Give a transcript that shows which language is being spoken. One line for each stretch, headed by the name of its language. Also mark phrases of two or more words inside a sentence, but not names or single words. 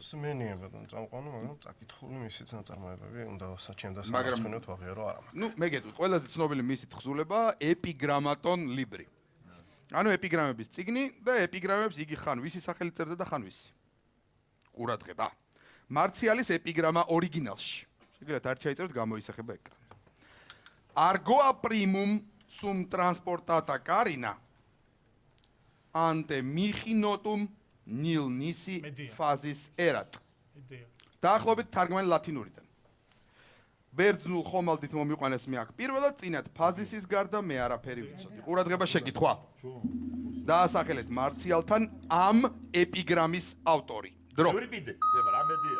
Georgian: სმენია ბატონო, წამყვანო, მაგრამ წაკითხული მისი ნაწარმოებები უნდა საჩემ და სამარცხინოთ ვაღიარო არა. ნუ მე გეტყვით, ყველაზე ცნობილი მისი თხზულება
Latin: Epigrammaton libri.
Georgian: ანუ ეპიგრამების წიგნი და ეპიგრამებს იგი ხან ვისი სახელი წერდა და ხან ვისი. ყურადღება. მარციალის ეპიგრამა ორიგინალში. შეგიძლიათ არ ჩაიწეროთ, გამოისახება ეკრანზე.
Latin: Argoa primum sum transportata carina ante michinotum nil nisi phasis erat.
Georgian: დაახლოებით თარგმანი ლათინურიდან. ბერძნულ ხომალდით მომიყვანეს მე აქ პირველად წინათ ფაზისის გარდა მე არაფერი ვიცოდი. ყურადღება შეკითხვა. დაასახელეთ მარციალთან ამ ეპიგრამის ავტორი. დრო. ევრიპიდე, ხება რა მედია.